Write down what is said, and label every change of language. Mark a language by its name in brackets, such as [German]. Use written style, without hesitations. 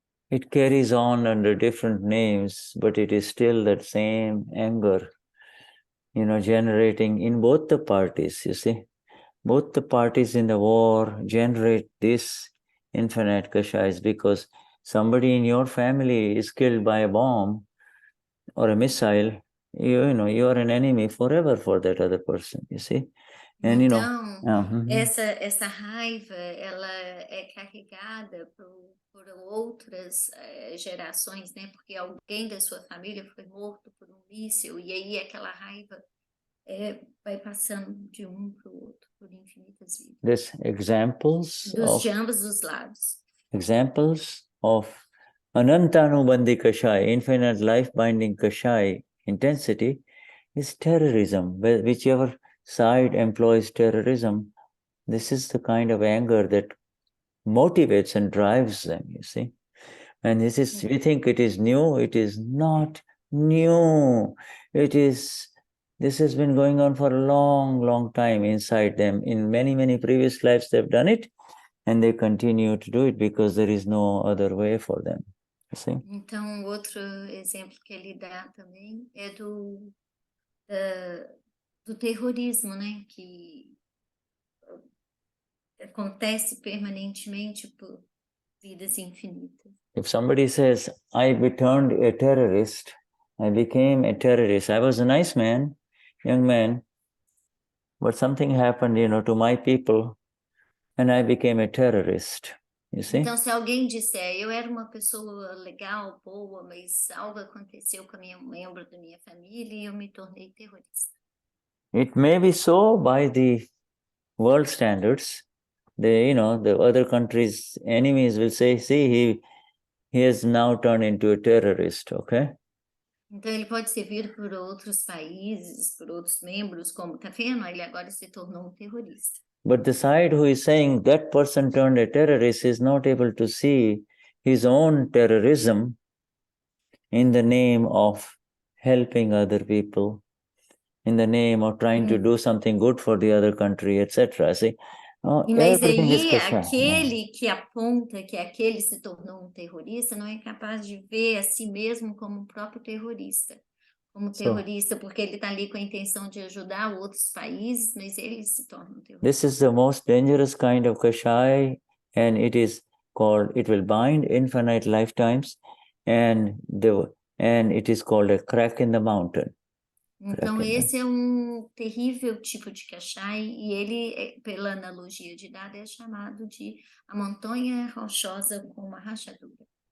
[English] It carries on under different names, but it is still that same anger, generating in both the parties, you see. Both the parties in the war generate this infinite kashayas because somebody in your family is killed by a bomb or a missile, you are an enemy forever for that other person, you see. And [Portuguese] então, essa raiva, ela é carregada por outras gerações, né? Porque alguém da sua família foi morto por um míssil, e aí aquela raiva vai passando de um para o outro por infinitas vidas. [English] There's examples [Portuguese] de ambos os lados. [English] Examples of Anantanubandhi Kashaya, infinite life-binding Kashaya intensity, is terrorism. Whichever side employs terrorism, this is the kind of anger that motivates and drives them, you see. And we think it is new. It is not new. This has been going on for a long, long time inside them. In many, many previous lives they've done it, and they continue to do it because there is no other way for them. You see? [Portuguese] Então, outro exemplo que ele dá também é do terrorismo, né? Que acontece permanentemente por vidas infinitas. [English] If somebody says, I turned a terrorist, I became a terrorist, I was a nice man, young man, but something happened, to my people, and I became a terrorist. You see? [Portuguese] Então, se alguém disser, eu era uma pessoa legal, boa, mas algo aconteceu com um membro da minha família e eu me tornei terrorista. [English] It may be so by the world standards. The other countries' enemies will say, see, he has now turned into a terrorist, okay? [Portuguese] Então, ele pode ser visto por outros países, por outros membros, como, tá vendo? Ele agora se tornou um terrorista. [English] But the side who is saying that person turned a terrorist is not able to see his own terrorism in the name of helping other people, in the name of trying to do something good for the other country, etc. See? [Portuguese] Mas aí, aquele que aponta que aquele se tornou um terrorista não é capaz de ver a si mesmo como um próprio terrorista. Porque ele está ali com a intenção de ajudar outros países, mas ele se torna um terrorista. [English] This is the most dangerous kind of Kashaya, and it will bind infinite lifetimes, and it is called a crack in the mountain. [Portuguese] Então, esse é terrível tipo de Kashaya, e ele, pela analogia de dada, é chamado de a montanha rochosa com uma rachadura.